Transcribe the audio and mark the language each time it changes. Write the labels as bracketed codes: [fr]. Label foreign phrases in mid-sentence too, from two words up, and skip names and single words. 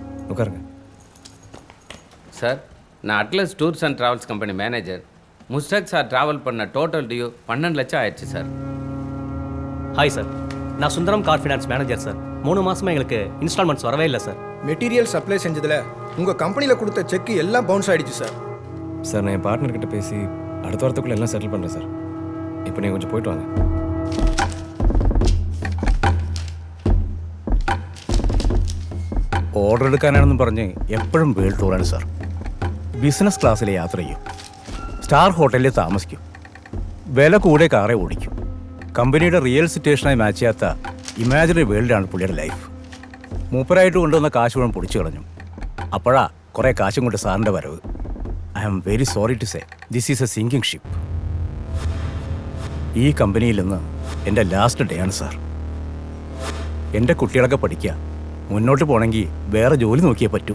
[ta] ഉക്കാർക്ക്. சார் நான் அட்லஸ் டூர்ஸ் அண்ட் ட்ராவல்ஸ் கம்பெனி மேனேஜர். முஸ்டாக் சார் ட்ராவல் பண்ண [en] total due [ta] 12 லட்சம் ஆயிடுச்சு சார். ஹாய் சார், நான் சுந்தரம் கார் ஃபினான்ஸ் மேனேஜர் சார். 3 மாசமா எங்களுக்கு இன்ஸ்டால்மெண்ட்ஸ் வரவே இல்லை சார். மெட்டீரியல் சப்ளை செஞ்சதுல உங்க கம்பெனியில் கொடுத்த செக் எல்லாம் பவுன்ஸ் ஆயிடுச்சு சார். சார் நான் என் பார்ட்னர்கிட்ட பேசி அடுத்த வாரத்துக்குள்ளே எல்லாம் செட்டில் பண்ணுறேன் சார். இப்போ நீங்கள் கொஞ்சம் போயிட்டு வாங்க. [ml] ഓർഡർ എടുക്കാനാണെന്നും പറഞ്ഞ് എപ്പോഴും വേൾഡ് ടൂറാണ് സാർ. ബിസിനസ് ക്ലാസ്സിൽ യാത്ര ചെയ്യും, സ്റ്റാർ ഹോട്ടലിൽ താമസിക്കും, വില കൂടെ കാറേ ഓടിക്കും. കമ്പനിയുടെ റിയൽ സിറ്റുവേഷനായി മാച്ച് ചെയ്യാത്ത ഇമാജിനറി വേൾഡാണ് പുള്ളിയുടെ ലൈഫ്. മൂപ്പരായിട്ട് കൊണ്ടുവന്ന കാശ് മുഴുവൻ പൊടിച്ചു കളഞ്ഞു. അപ്പോഴാ കുറേ കാശും കൊണ്ട് സാറിൻ്റെ വരവ്. [en] I am very sorry to say this is a sinking ship. [ml] ഈ കമ്പനിയിൽ നിന്ന് എൻ്റെ [en] last day [ml] ആണ് സാർ. എൻ്റെ കുട്ടികളൊക്കെ പഠിക്കുക, മുന്നോട്ട് പോകണമെങ്കിൽ വേറെ ജോലി നോക്കിയേ പറ്റൂ.